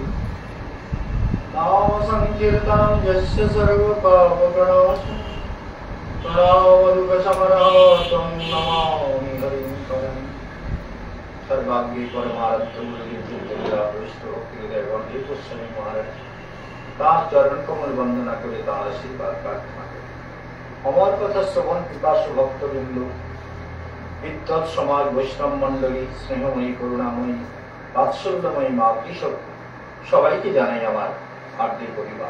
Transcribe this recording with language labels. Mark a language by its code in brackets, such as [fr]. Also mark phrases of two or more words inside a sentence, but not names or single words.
[sa] नाम संकीर्तनं यस्य सर्वपापप्रणाशनं प्रणवदुःखशमनं नमामि हरिं परं। [bn] সর্বাগ্রে পরমারাধ্য গোস্বামী মহারাজ তার চরণ কমল বন্দনা করে তার আশীর্বাদ প্রার্থনা করে। অমর কথা শ্রবণ পিপাসু ভক্তবৃন্দ, বিদ্বৎ সমাজ, বৈষ্ণব মন্ডলী, স্নেহময়ী, করুণাময়ী, বাৎসল্যময়ী মা কৃষক সবাইকে জানাই আমার আর্দ্র পরিবার।